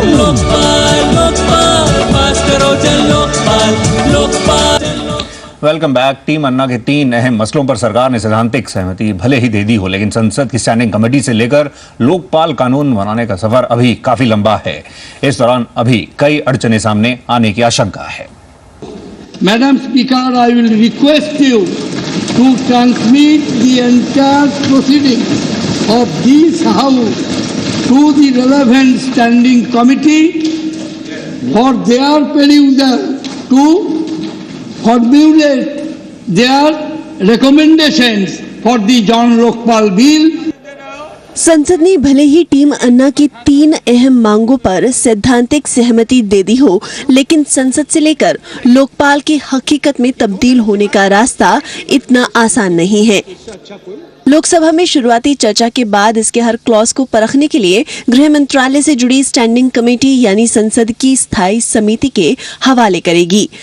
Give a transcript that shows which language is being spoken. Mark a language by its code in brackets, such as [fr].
[hi] लोकपाल लोकपाल पास करो जन Lokpal Lokpal. [en] Welcome back. [hi] Team अन्ना के 3 अहम मसलों पर सरकार ने सैद्धांतिक सहमति भले ही दे दी हो, लेकिन संसद की स्टैंडिंग कमेटी से लेकर लोकपाल कानून बनाने का सफर अभी काफी लंबा है। इस दौरान अभी कई अड़चनें सामने आने की आशंका है। [en] Madam Speaker, I will request you to transmit the entire proceeding of this House to the relevant standing committee for their perusal to formulate their recommendations for the John Lokpal Bill. [hi] संसद ने भले ही team अन्ना की 3 अहम मांगों पर सैद्धांतिक सहमति दे दी हो, लेकिन संसद से लेकर लोकपाल की हकीकत में तब्दील होने का रास्ता इतना आसान नहीं है। लोकसभा में शुरुआती चर्चा के बाद इसके हर क्लॉज को परखने के लिए गृह मंत्रालय से जुड़ी स्टैंडिंग कमेटी यानी संसद की स्थायी समिति के हवाले करेगी।